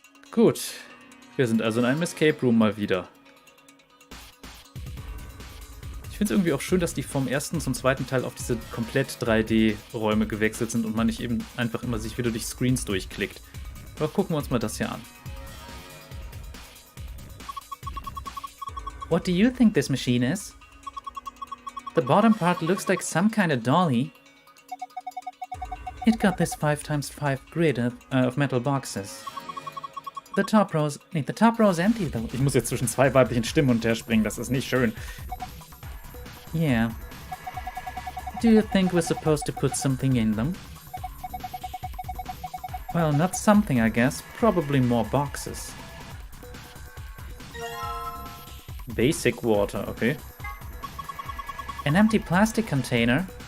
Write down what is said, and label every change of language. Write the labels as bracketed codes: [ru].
[de] Gut, wir sind also in einem Escape Room mal wieder. Ich finde es irgendwie auch schön, dass die vom ersten zum zweiten Teil auf diese komplett 3D-Räume gewechselt sind und man nicht eben einfach immer sich wieder durch Screens durchklickt. Aber gucken wir uns mal das hier an. [en] What do you think this machine is? The bottom part looks like some kind of dolly. It got this 5x5 grid of metal boxes. The top row is empty though. [de] Ich muss jetzt zwischen zwei weiblichen Stimmen und her springen, das ist nicht schön. [en] Yeah. Do you think we're supposed to put something in them? Well, not something, I guess. Probably more boxes. Basic water, okay. An empty plastic container.